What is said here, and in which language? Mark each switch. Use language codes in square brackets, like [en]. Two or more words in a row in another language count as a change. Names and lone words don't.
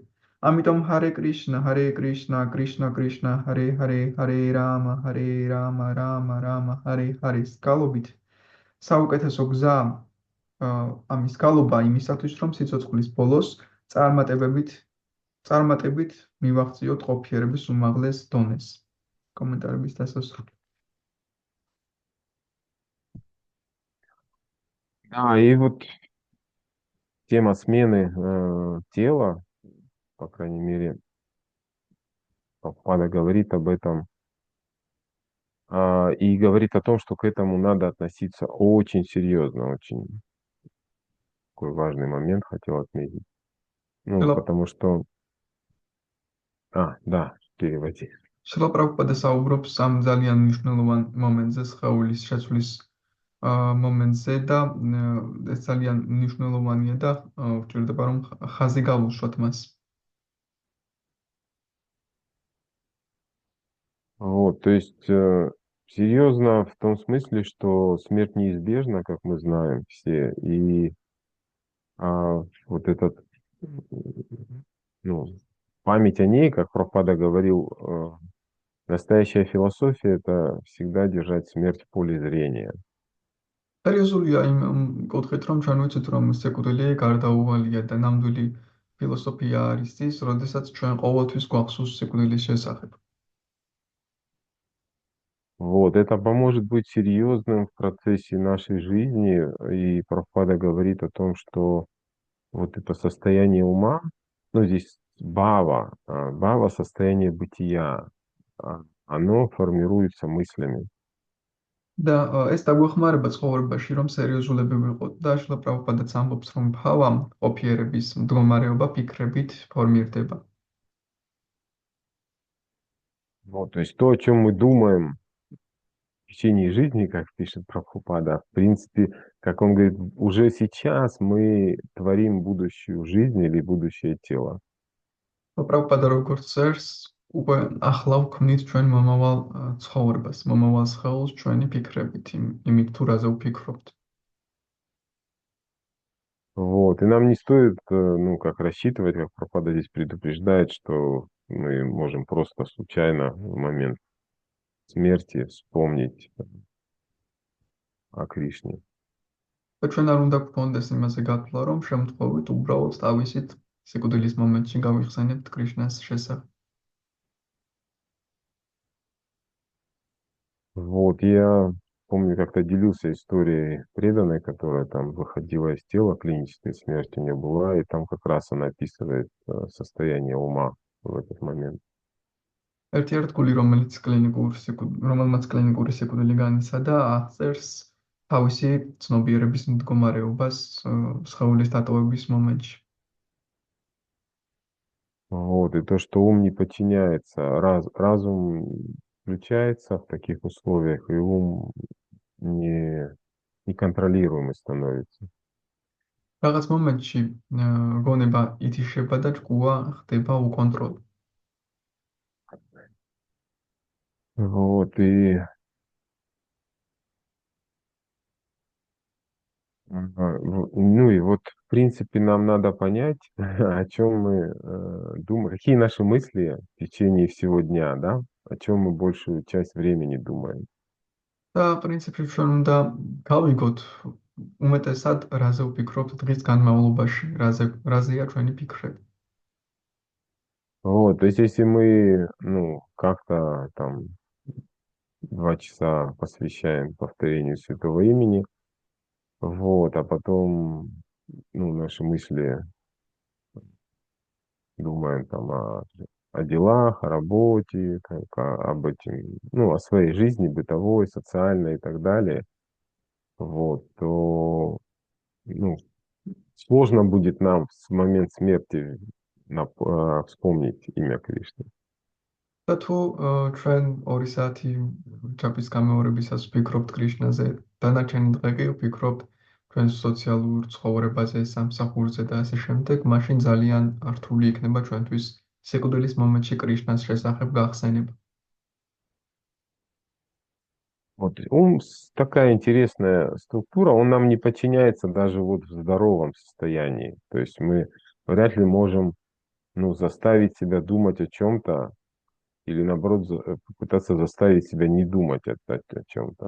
[ka] ამიტომ ჰარე კრიშნა, კრიშნა კრიშნა, ჰარე ჰარე, ჰარე რამა, რამა რამა, ჰარე ჰარის გალობით საუკეთესო გზა ამის გალობა იმისათვის, რომ სიცოცხლის ბოლოს წარმატებით მივაღწიოთ ყოფიერების უმაღლეს დონეს. კომენტარების დასასრული. [ru] Да, и вот тема смены тела, по крайней мере, Прабхупада говорит об этом И говорит о том, что к этому надо относиться очень серьезно, очень такой важный момент хотел отметить. Ну, потому что... да, переводи. [ka] შრლა პრაბჰუპადა საუბრობს ამ ძალიან მნიშვნელოვან მომენტზე, სხეულის შეცვლის მომენტზე და ეს ძალიან მნიშვნელოვანია და ვჭირდება რომ ხაზი გავუშვათ მას. [ru] Вот, то есть серьезно в том смысле, что смерть неизбежна, как мы знаем все, и вот этот, ну, память о ней, как Прабхупада говорил, настоящая философия — это всегда держать смерть в поле зрения. [ka] სერიოზულია იმ კუთხით, რომ ჩვენ ვიცით, რომ სიკვდილი გარდაუვალია და ნამდვილი ფილოსოფია არის ის, როდესაც ჩვენ ყოველთვის გვახსოვს სიკვდილის შესახებ. [ru] Вот, это поможет быть серьезным в процессе нашей жизни, и Прабхупада говорит о том, что вот это состояние ума, ну, здесь бхава — состояние бытия, оно формируется мыслями. [ka] და ეს დაგვეხმარება ცხოვრებაში, რომ სერიოზულები ვიყოთ და შრლა პრაბჰუპადაც ამბობს, რომ ბჰავა, ყოფიერების მდგომარეობა ფიქრებით ფორმირდება. [ru] Вот, то есть то, о чем мы думаем в течение жизни, как пишет Прабхупада, в принципе, как он говорит, уже сейчас мы творим будущую жизнь или будущее тело. [ka] პრაბჰუპადა როგორც წერს, უკვე ახლა ვქმნით ჩვენ მომავალ ცხოვრებას, მომავალ სხეულს ჩვენი ფიქრებით, იმით თუ რაზე ვფიქრობთ. [ru] Вот, и нам не стоит, ну, как рассчитывать, как Прабхупада здесь предупреждает, что мы можем просто случайно в момент смерти вспомнить о Кришне. [ka] და ჩვენ არ უნდა გვქონდეს იმაზე გათვლა, რომ შემთხვევით უბრალოდ თავისით სიკვდილის მომენტში გავიხსენებთ კრიშნას შესახებ. [ru] Вот, я помню, как-то делился историей преданной, которая там выходила из тела, клиническая смерть у нее была, и там как раз она описывает состояние ума в этот момент. [ka] ერთი არტიკული, რომელმაც კლინიკური სიკვდილი განიცადა, აღწერს თავისი ცნობიერების მდგომარეობას სხეულის დატოვების მომენტში. [ru] Вот, и то, что ум не подчиняется, разум включается в таких условиях, и ум неконтролируемый становится. [ka] რაღაც მომენტში გონება ითიშება და ჭკუა ხდება უკონტროლო. [ru] Вот, и ну и вот, в принципе, нам надо понять, о чем мы думаем, какие наши мысли в течение всего дня, да, о чем мы большую часть времени думаем. [ka] და პრინციპში ჩვენ უნდა გავიგოთ უმეტესად რაზე ვფიქრობთ დღის განმავლობაში, რაზეა ჩვენი ფიქრები. [ru] Вот, то есть если мы, ну, как-то там 2 часа посвящаем повторению святого имени, вот, а потом, ну, наши мысли думаем там о делах, о работе, об этом, ну, о своей жизни бытовой, социальной и так далее, вот, то, ну, сложно будет нам в момент смерти вспомнить имя Кришны. [ka] და თუ ჩვენ 2 საათი ჯაპის გამეორებისას ვფიქრობთ კრიშნაზე, დანარჩენი დღე კი ვფიქრობთ ჩვენს სოციალურ ცხოვრებაზე, სამსახურზე და ასე შემდეგ, მაშინ ძალიან რთული იქნება ჩვენთვის სიკვდილის მომენტში კრიშნას შესახებ გახსენება. [ru] Вот, такая интересная структура, он нам не подчиняется даже вот в здоровом состоянии. То есть мы вряд ли можем, ну, заставить себя думать о чем-то или, наоборот, попытаться заставить себя не думать о чем-то.